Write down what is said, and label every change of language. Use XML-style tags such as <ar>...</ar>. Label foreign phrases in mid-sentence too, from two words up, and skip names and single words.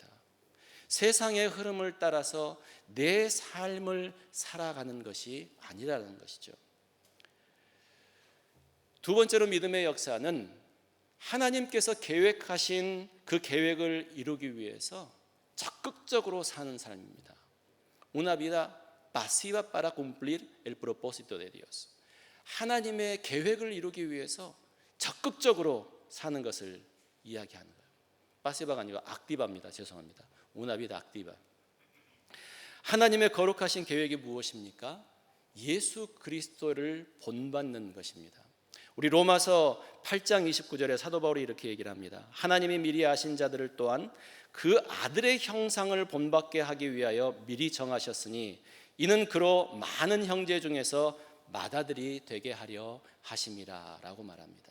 <ko>세상의 흐름을 따라서 내 삶을 살아가는 것이 아니라는 것이죠. 두 번째로 믿음의 역사는 하나님께서 계획하신 그 계획을 이루기 위해서 적극적으로 사는 삶입니다.</ko> <es>Una vida pasiva para cumplir el propósito de Dios.</es> <ko>하나님의 계획을 이루기 위해서 적극적으로 사는 것을 이야기하는 거예요. 파시바가 아니고 악티바입니다. 죄송합니다.</ko> <es>Una vida activa.</es> <ko>하나님의 거룩하신 계획이 무엇입니까? 예수 그리스도를 본받는 것입니다. 우리 로마서 8장 29절에 사도 바울이 이렇게 얘기를 합니다. 하나님이 미리 아신 자들을 또한 그 아들의 형상을 본받게 하기 위하여 미리 정하셨으니 이는 그로 많은 형제 중에서 맏아들이 되게 하려 하심이라 라고 말합니다.</ko>